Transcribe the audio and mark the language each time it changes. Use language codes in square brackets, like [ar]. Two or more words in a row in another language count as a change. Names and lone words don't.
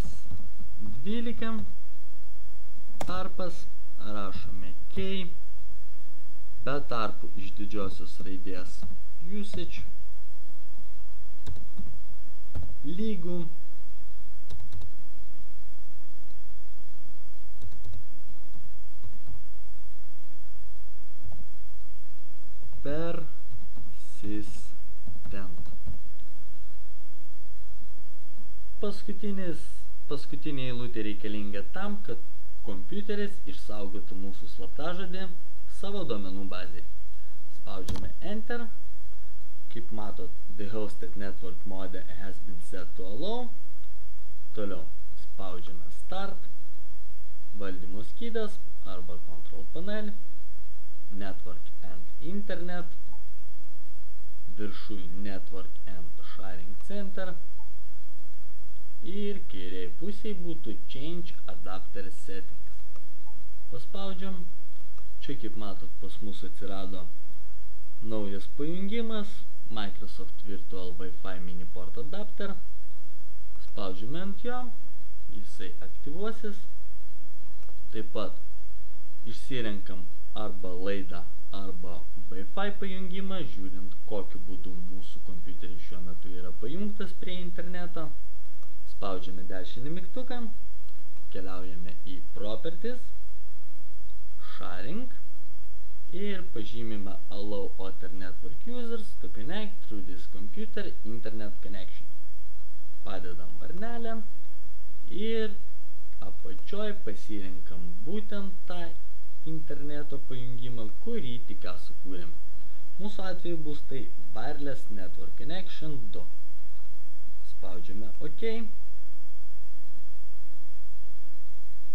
[lt] 12, tarpas, rašome key, be tarpų iš didžiosios raidės usage, lygų, persistent. Paskutinė eilutė reikalinga tam, kad kompiuteris išsaugotų mūsų slaptažodį savo duomenų bazėje. Spaudžiame Enter. Kaip matot, [en] the hosted network mode has been set to allow. [lt] Toliau spaudžiame Start, valdymo skydas arba [en] Control panel, [lt] Network and Internet, viršui Network and Sharing Center ir kairiai pusėje būtų Change Adapter Settings. Paspaudžiam. Čia, kaip matot, pas mus atsirado naujas pajungimas Microsoft Virtual Wi-Fi Mini Port Adapter. Spaudžiame ant jo, jisai aktyvuosis. Taip pat išsirenkam arba laidą, arba Wi-Fi pajungimą, žiūrint, kokiu būdu mūsų kompiuteris šiuo metu yra pajungtas prie interneto. Spaudžiame dešinį mygtuką, keliaujame į Properties, Sharing ir pažymime [en] Allow other network users to connect through this computer internet connection. [lt] Padedam varnelę ir apačioj pasirinkam būtent tą interneto pajungimą, kurį tik ką sukūrėme. Mūsų atveju bus tai Wireless Network Connection 2. Spaudžiame OK.